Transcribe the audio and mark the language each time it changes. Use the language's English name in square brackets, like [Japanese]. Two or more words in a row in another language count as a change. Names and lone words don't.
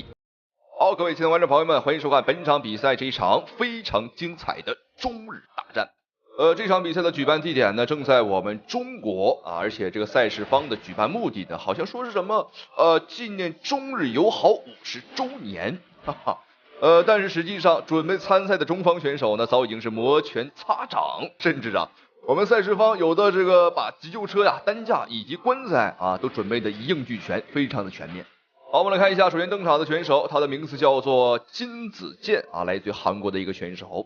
[Chinese] 好，各位亲爱的观众朋友们，欢迎收看本场比赛这一场非常精彩的中日大战。这场比赛的举办地点呢，正在我们中国啊，而且这个赛事方的举办目的呢，好像说是什么纪念中日友好50周年，哈哈。但是实際上準備參賽的中方選手呢，早已經是摩拳擦掌，甚至啊，我們賽事方有的這個把急救車呀、擔架以及棺材啊，都準備的一應俱全，非常的全面。好，我們來看一下，首先登場的選手，他的名字叫做金子健啊，來自於韓國的一個選手。